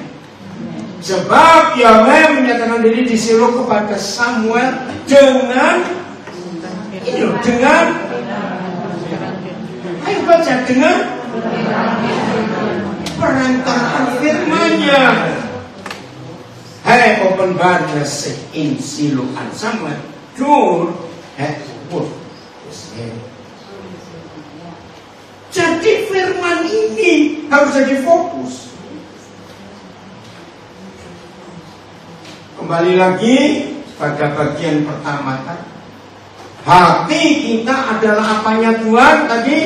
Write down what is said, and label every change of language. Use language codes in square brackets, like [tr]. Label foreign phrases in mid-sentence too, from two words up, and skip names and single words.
[id] Sebab Yahweh menyatakan diri di Silo kepada Samuel dengan ini, dengan ayo baca dengan perantaraan firman-Nya. [nl] Hij openbaarde zich in Siloam sama door het woord. [id] Jadi firman ini harus jadi fokus. Kembali lagi pada bagian pertama tadi. Hati kita adalah apanya Tuhan tadi?